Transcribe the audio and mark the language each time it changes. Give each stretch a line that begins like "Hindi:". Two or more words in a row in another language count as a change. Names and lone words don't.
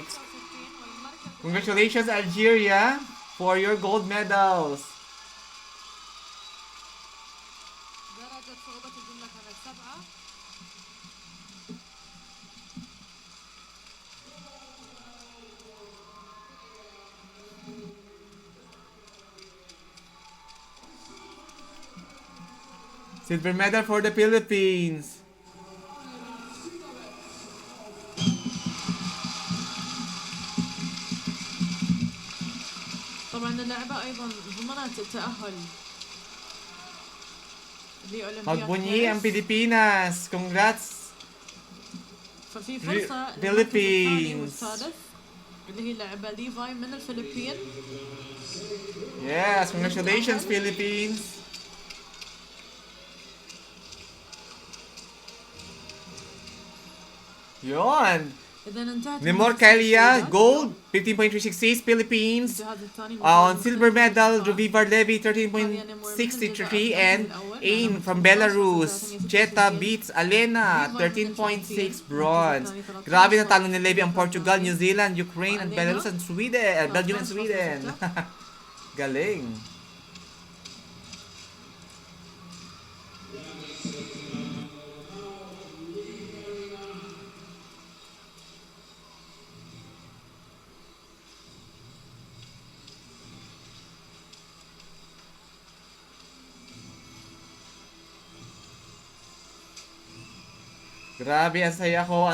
English: Congratulations Algeria for your gold medals.
Arabic: درجة صعوبة الجملة كانت 7.
English: Silver medal for the Philippines.
Arabic: طبعا اللعبة أيضا ضمنت التأهل لأولمبياد
Filipino: Magbunyi ang
Arabic: باريس.
Filipino: Pilipinas. Congrats.
Arabic: ففي فرصة للمركز
Filipino: Philippines.
Arabic: الثاني والثالث اللي هي اللاعبة ليفاي من الفلبين.
English: Yes, congratulations Philippines.
Filipino: Yon.
Arabic: إذا انتهت
English: Nemor
Arabic: المنافسة
English: Kalia,
Arabic: السيدات.
English: gold, 15.366 Philippines.
Arabic: الجهاز الثاني
English: On
Arabic: المتواجد
English: silver
Arabic: في
English: medal,
Arabic: القطاع.
English: Jovivar Levy, 13.63 and Ain from Belarus. Cheta beats Alena, 13.6 bronze.
Filipino: Grabe natalo ni Levy ang Portugal, New Zealand, Ukraine, and Belarus and Sweden. Belgium and Sweden. Galing. Grabe, ang saya ko.